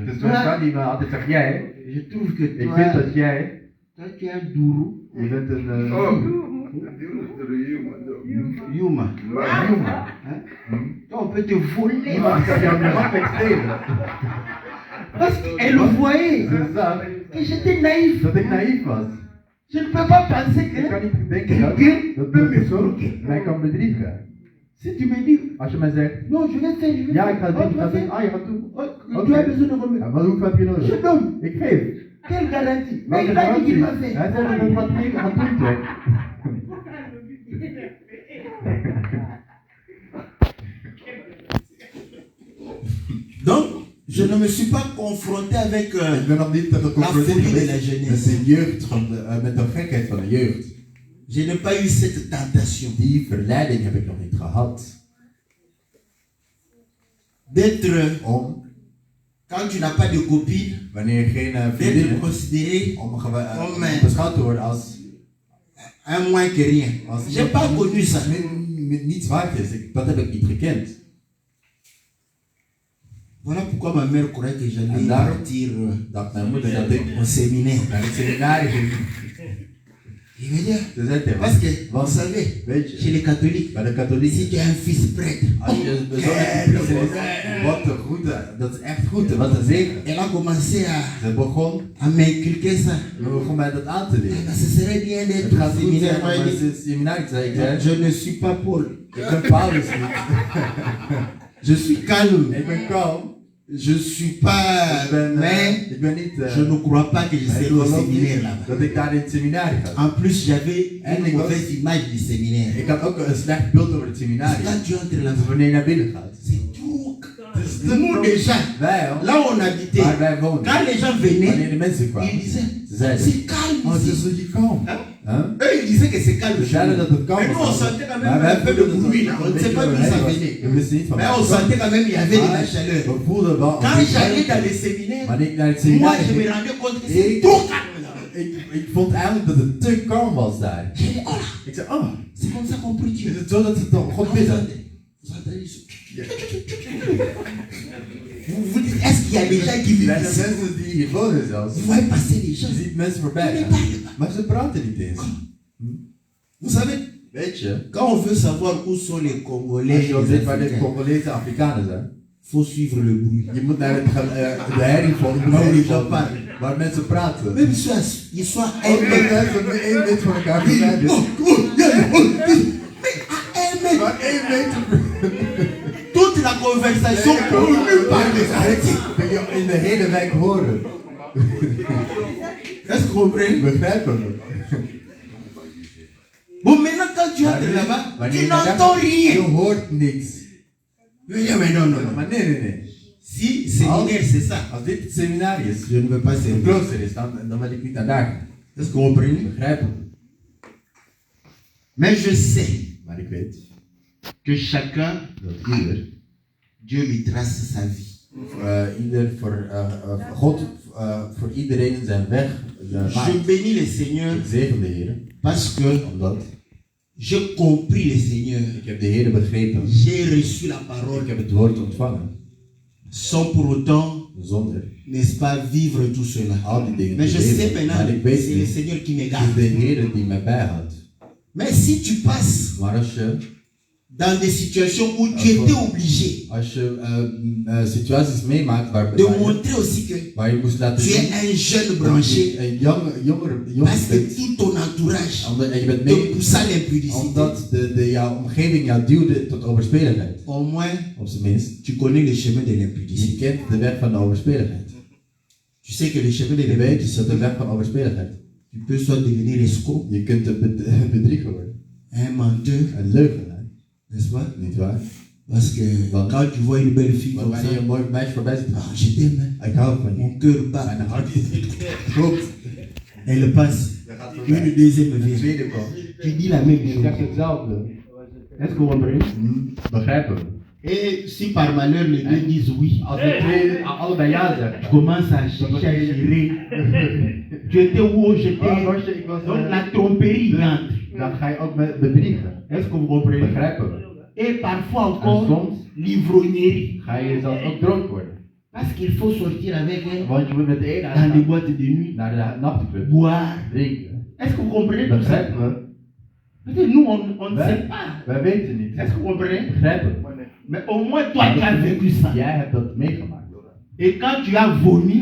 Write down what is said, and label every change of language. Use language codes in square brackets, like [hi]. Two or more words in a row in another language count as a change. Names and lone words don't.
[nl] Dus mijn vrouw die me altijd zegt, jij, [fr] Je trouve que [nl] ik vind dat jij, [fr] toi tu es un dourou. [nl] je bent een Yuma. jongen. [fr] Toi, on peut te voler. [nl] Iemand kan jou makkelijk stelen. [fr] Parce qu'elle voyait [nl] Ze zag [fr] que j'étais naïf. [nl] dat ik naïef was. [fr] Je ne peux pas penser [nl] Ik kan [fr] que [nl] niet denken dat die persoon mij kan bedriegen. [fr] si tu me dis, [nl] Als je mij zegt, [fr] non, je vais faire, je vais [nl] ja [fr] faire. [nl] ik ga Oh, doen, [fr] tu [nl] ik ga [fr] vas [nl] doen, [fr] faire. [nl] ah je gaat doen. [fr] Oh, tu as besoin de remettre. [nl] Ja, maar hoeveel heb je [fr] Je [nl] nodig? [fr] donne. [nl] Ik geef. [fr] Quelle garantie? Mais [nl] Welke [fr] il va dire [nl] garantie? [fr] qu'il va [nl] Hij [fr] faire. [nl] zegt dat het wat meer gaat doen toch? [fr] Donc, je ne me suis pas confronté avec [nl] Ik ben nog niet geconfronteerd [fr] folie de la [nl] geweest [fr] jeunesse. [nl] met de jeugd, met de gekheid van de jeugd. [fr] Je n'ai pas eu cette tentation [nl] Die verleiding heb ik nog niet gehad. [fr] d'être, [nl] Om, [fr] quand tu n'as pas de copine, [nl] wanneer je geen [fr] d'être [nl] vriendin hebt, [fr] considéré [nl] om mijn- beschouwd te worden als [fr] un moins que rien. Je n'ai pas connu ça. [nl] niets waard is. Dat heb ik niet gekend. [fr] Voilà pourquoi ma mère croyait que j'allais [nl] En daarom [fr] partir [nl] dacht mijn moeder dat ik [fr] au séminaire. [nl] naar het seminarie ging. [fr] Il me dit, [nl] Ze zei tegen [fr] parce [nl] me, [fr] que, vous savez, [nl] weet [fr] chez [nl] je, [fr] les catholiques, [nl] bij de [fr] si [nl] katholieken, [fr] tu as un fils prêtre, [nl] als je bezorgd is, wat een goede, dat is echt goed, wat een zegen. [fr] elle a commencé [nl] Ze begon, [fr] à m'inculquer ça. [nl] we begon mij dat aan te leren. [fr] Ah, ce serait bien [nl] Het [fr] d'être [nl] gaat [fr] au [nl] goed zijn [fr] séminaire. [nl] om [fr] Moi, [nl] naar [fr] il dit, [nl] het seminarie te zijn. Ik zei, [fr] je ne suis pas Paul. [nl] ik ben Paulus niet. [fr] Je suis calme. [nl] Ik ben kalm. [fr] Je suis pas. Mais [nl] Ik ben niet. [fr] je ne crois pas que je [nl] maar ik [fr] serai au [nl] geloof [fr] séminaire [nl] niet [fr] là-bas. [nl] dat ik daar in het seminarie ga. [fr] En plus, j'avais [nl] En [fr] une [nl] ik was- [fr] mauvaise image du séminaire. [nl] Ik had ook een slecht beeld over het seminarie. [fr] Quand tu entres [nl] Dus [fr] là-bas, [nl] wanneer je naar binnen gaat. [fr] c'est tout. Nous déjà, [nl] Wij al, [fr] là où on habitait, [nl] waar wij woonden. [fr] quand les gens [nl] Wanneer [fr] venaient, [nl] de mensen [fr] ils [nl] kwamen. [fr] disaient, [nl] Ze zeiden, [fr] c'est calme [nl] oh het is [fr] ici. [nl] zo hier kalm. Huh? [fr] Eux, ils disaient que c'est calme. [nl] We zeiden dat het kalm [fr] Mais nous, on [nl] was. [fr] sentait quand [nl] Maar [fr] même [nl] wij [fr] un peu de [nl] voelden [fr] bruit là. [nl] dat [fr] On ne sait pas d'où ça venait. [nl] we wisten niet van [fr] Mais [nl] waar [fr] on [nl] het kwam. [fr] sentait quand même qu'il y avait de la [nl] Maar [fr] chaleur. [nl] we voelden wel [fr] Quand [nl] een [fr] j'allais dans [nl] beetje. [fr] les séminaires, [nl] Wanneer ik naar het [fr] moi, [nl] seminarie [fr] je me [nl] ging, [fr] rendais compte que c'est [nl] Ik- [fr] trop calme là. [nl] ik vond eigenlijk dat het te kalm was daar. [fr] J'ai dit, oh là, [nl] Ik zei, oh, [fr] c'est comme ça qu'on prie Dieu. [nl] is het zo dat het dan God [fr] Vous [nl] bidden? [fr] entendez? Vous entendez ce- Vous dites, est-ce qu'il y a des gens qui vivent [nl] Er [fr] ici? [nl] zijn mensen die hier wonen zelfs. [fr] Vous voyez passer des gens. [nl] Je ziet mensen voorbij [fr] Mais [nl] gaan. [fr] parlez pas. [nl] Maar ze praten niet eens. [fr] Vous savez, [nl] Weet je, [fr] quand on veut savoir où sont les [nl] als [fr] Congolais, [nl] je wil [fr] les [nl] weten waar de [fr] Africains, [nl] Congolese Afrikanen zijn, [fr] faut suivre le bruit. [nl] je moet naar de herrie volgen. Nou, die Waar- papa. Waar mensen praten. [fr] Même si ils soient [nl] Ook [fr] un mètre. [nl] mensen 1 meter van elkaar verwijderd. [fr] Mais à 1 mètre, [nl] Maar 1 meter. [fr] toute la conversation connue par les arrêtés. [nl] kun je in de hele wijk horen. [fr] Est-ce que vous comprenez? [nl] Begrijpen we? [fr] Bon, maintenant, quand tu entres là-bas, tu n'entends [nl] Je [fr] rien. [nl] hoort niks. [fr] Mais non, non, non. [nl] Maar nee. [fr] Si séminaire, c'est ça. [nl] Als dit het seminarie is, [fr] Je ne veux pas [nl] een [fr] servir. [nl] klooster is, dan wil ik niet naar daar gaan. [fr] Est-ce que vous comprenez? [nl] Begrijpen? [fr] Mais je sais [nl] Maar ik weet [fr] que chacun, [nl] dat ieder, [fr] Dieu lui trace sa vie. [nl] God voor iedereen zijn weg [fr] Je [nl] maakt. [fr] bénis le Seigneur [nl] Ik zegen de Heer, [fr] parce que [nl] omdat [fr] j'ai compris le Seigneur. [nl] ik heb de Heer begrepen. [fr] J'ai reçu la parole [nl] Ik heb het woord ontvangen, [fr] sans pour autant, [nl] zonder [fr] n'est-ce pas, vivre tout cela. [nl] al die dingen [fr] Mais [nl] te [fr] je sais [nl] leven. [fr] maintenant, [nl] Maar ik weet [fr] c'est le [nl] niet, [fr] Seigneur qui me [nl] het is [fr] garde. [nl] de Heer die mij bijhoudt. [fr] Mais si tu passes [nl] Maar als je [fr] dans des situations où tu étais obligé [nl] situaties meemaakt [fr] de montrer aussi que [nl] waar je moest laten [fr] tu [nl] zien [fr] es un jeune branché, [nl] een jongen [fr] parce que [nl] bent, [fr] tout ton entourage [nl] en je bent [fr] te [nl] mee [fr] pousse à l'impudicité, [nl] omdat jouw omgeving jou duwde tot overspeligheid. [fr] au moins [nl] Op zijn minst, [fr] tu connais le chemin de [nl] je [fr] l'impudicité. [nl] kent de weg van de overspeligheid. [fr] Tu sais que le chemin de [nl] Je weet [fr] l'impudicité, [nl] dat de weg van overspeligheid. [fr] tu peux soit devenir escroc, [nl] Je kunt een bedrieger worden, [fr] un menteur, [nl] een leugenaar, [fr] n'est-ce pas? [nl] niet waar? [fr] Parce que quand tu vois une belle fille comme ça, [nl] Wanneer je een mooi meisje voorbij ziet gaan, [fr] je t'aime, [nl] ik hou van je. [fr] mon cœur bat. [nl] Mijn hart klopt. [fr] Elle passe, [nl] Dat gaat [fr] une [nl] voorbij. [fr] deuxième [nl] De [fr] vient. [nl] tweede komt. [fr] Tu dis la même [nl] Je [fr] chose. [nl] zegt hetzelfde. [fr] Est-ce que vous comprenez? [nl] Begrijpen we. [fr] Et si par malheur les deux disent oui, [nl] Als de twee allebei ja zeggen. [fr] tu commences à chercher à gérer. Tu étais où j'étais. [nl] Was je, ik was, [fr] Donc la tromperie entre. [nl] dan ga je ook met bedriegen. [fr] Est-ce que vous comprenez? [nl] Begrijpen we. [fr] Et parfois [nl] En [fr] encore [nl] soms [fr] l'ivrognerie. [nl] ga je zelfs ook dronken worden. [fr] Parce qu'il faut sortir avec elle [nl] Want je moet met de ene [fr] dans des [nl] gaan [fr] boîtes de nuit, [nl] naar de nachtclub. [fr] boire. [nl] Drinken. [fr] Est-ce que vous comprenez tout ça? [nl] Begrijpen we? [fr] Peut-être nous on ne Ouais. sait pas. [nl] Wij weten niet. [fr] Est-ce que vous comprenez? [nl] Begrijpen we? [fr] Mais au moins toi tu as vécu ça. [nl] Jij hebt dat meegemaakt. [fr] Et quand tu as vomi,